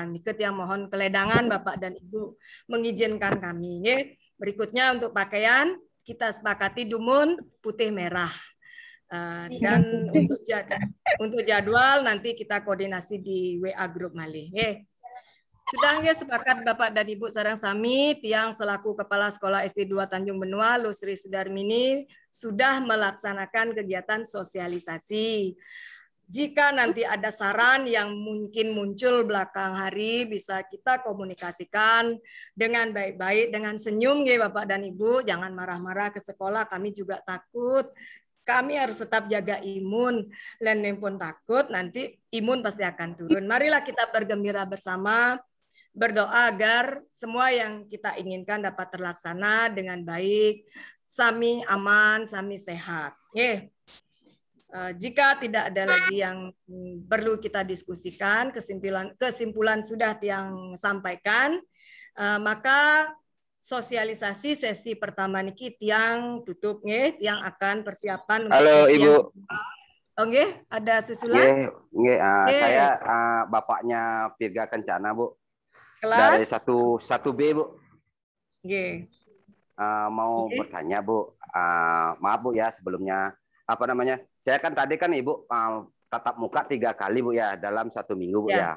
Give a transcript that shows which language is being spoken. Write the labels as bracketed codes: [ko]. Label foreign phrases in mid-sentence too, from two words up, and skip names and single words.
[id] Niket yang mohon keledangan Bapak dan Ibu mengizinkan kami. Berikutnya untuk pakaian kita sepakati dumun putih merah. Dan untuk jadwal nanti kita koordinasi di WA grup malih. Sudah nggih sepakat Bapak dan Ibu [ban] sareng sami tiang [id] selaku Kepala Sekolah SD 2 Tanjung Benua Lusri Sudarmini sudah melaksanakan kegiatan sosialisasi. Jika nanti ada saran yang mungkin muncul belakang hari bisa kita komunikasikan dengan baik-baik dengan senyum nggih Bapak dan Ibu, jangan marah-marah ke sekolah, kami juga takut. Kami harus tetap jaga imun. Lain pun takut, nanti imun pasti akan turun. Marilah kita bergembira bersama, berdoa agar semua yang kita inginkan dapat terlaksana dengan baik, [ban] sami aman, sami sehat. [id] Jika tidak ada lagi yang perlu kita diskusikan, kesimpulan sudah yang sampaikan, maka sosialisasi sesi pertama [ban] niki tiang [id] tutup nggih, tiang akan persiapan untuk Halo sesi Ibu. Oh nggih, ada susulan? Nggih, saya bapaknya Virga Kencana, Bu. Kelas Dari 1B, Bu. Nggih. Mau bertanya, Bu. Maaf, Bu ya, sebelumnya apa namanya? Saya kan tadi kan Ibu tatap muka 3 kali, Bu ya, dalam 1 minggu, Bu ya.